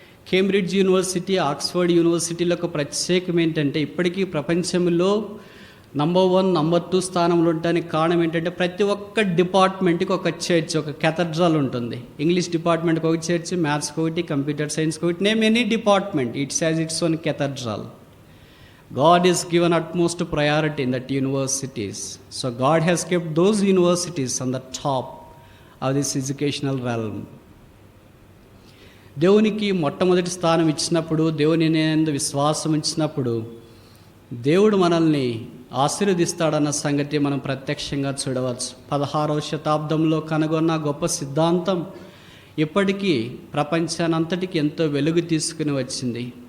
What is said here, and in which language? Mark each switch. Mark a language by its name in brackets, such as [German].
[Telugu] Cambridge university, Oxford యూనివర్సిటీలో ఒక ప్రత్యేకం ఏంటంటే, ఇప్పటికీ ప్రపంచంలో నంబర్ 1, నంబర్ 2 స్థానంలో ఉండడానికి కారణం ఏంటంటే, ప్రతి ఒక్క డిపార్ట్మెంట్కి ఒక చర్చ్, ఒక కేథడ్రల్ ఉంటుంది. ఇంగ్లీష్ డిపార్ట్మెంట్కి ఒక చర్చ్, మ్యాథ్స్కి ఒకటి, కంప్యూటర్ సైన్స్కి ఒకటి, [English] Name any department, it's has its own cathedral. God is given utmost priority in that universities. So God has kept those universities on the top of this educational realm. [Telugu] దేవునికి మొట్టమొదటి స్థానం ఇచ్చినప్పుడు, దేవుని యందు విశ్వాసం ఇచ్చినప్పుడు దేవుడు మనల్ని ఆశీర్వదిస్తాడన్న సంగతి మనం ప్రత్యక్షంగా చూడవచ్చు. 16వ శతాబ్దంలో కనుగొన్న గొప్ప సిద్ధాంతం ఇప్పటికీ ప్రపంచానంతటికి ఎంతో వెలుగు తీసుకుని వచ్చింది.